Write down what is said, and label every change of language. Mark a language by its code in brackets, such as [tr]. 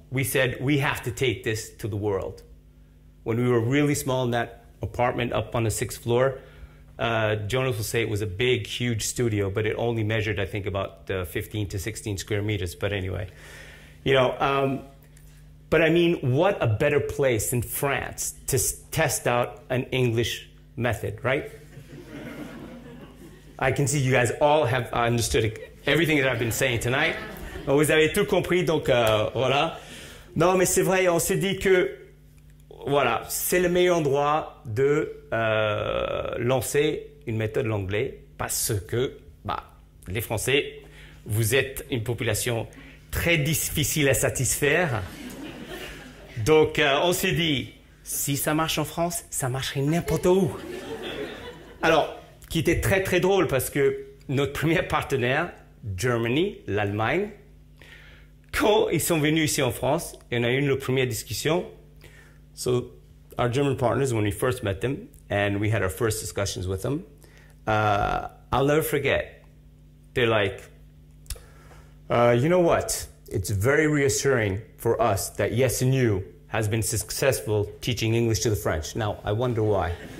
[en] We said, we have to take this to the world. When we were really small in that apartment up on the 6th floor, Jonas will say it was a big, huge studio, but it only measured, I think, about 15 to 16 square meters. But anyway, you know, but I mean, what a better place than France to test out an English method, right? I can see you guys all have understood everything that I've been saying tonight. [fr] Vous avez tout compris, donc voilà. Non, mais c'est vrai, on s'est dit que voilà, c'est le meilleur endroit de lancer une méthode l'anglais parce que bah, les Français, vous êtes une population très difficile à satisfaire. Donc on s'est dit, si ça marche en France, ça marcherait n'importe où. Alors, qui était très très drôle parce que notre premier partenaire, Germany, l'Allemagne, quand ils sont venus ici en France, et on a eu une première discussion. [en] So our German partners, when we first met them, and we had our first discussions with them, I'll never forget. They're like, you know what? It's very reassuring for us that YesEdu has been successful teaching English to the French. Now, I wonder why.